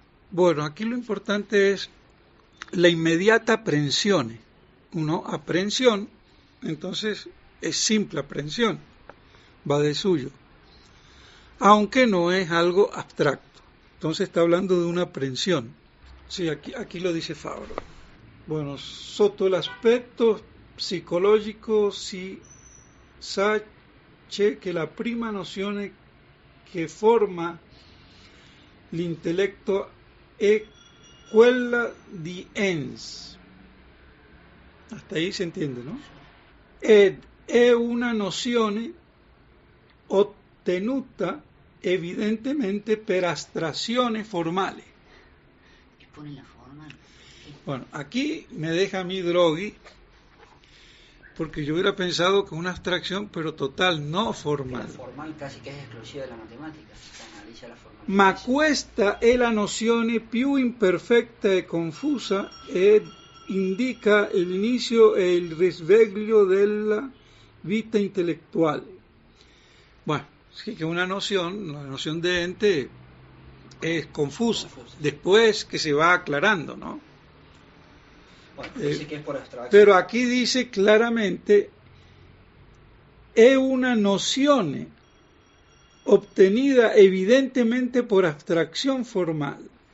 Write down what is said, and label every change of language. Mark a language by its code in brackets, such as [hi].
[es] Bueno, aquí lo importante es la inmediata aprehensión. Aprehensión, entonces es simple aprehensión, va de suyo, aunque no es algo abstracto. Entonces está hablando de una aprehensión. Sí, aquí lo dice Fabro. [it] Bueno, sotto el aspetto psicologico si sa che la prima nozione che forma l'intelletto è quella di ens. [es] Hasta ahí se entiende, ¿no? [it] Ed è una nozione ottenuta evidentemente per astrazione formale. [es] ¿Y pone la forma? Bueno, aquí me deja a mí Droghi, porque yo hubiera pensado que una abstracción, pero total, no formal. La formal casi que es exclusiva de la matemática, se analiza la forma. [it] Ma questa è la nozione più imperfetta e confusa ed indica l'inizio e il risveglio della vita intellettuale. [es] Bueno, sí que una noción, la noción de ente es confusa, después que se va aclarando, ¿no? Bueno, dice que es por abstracción. Pero aquí dice claramente, [it] è una nozione [es] obtenida evidentemente por abstracción formal.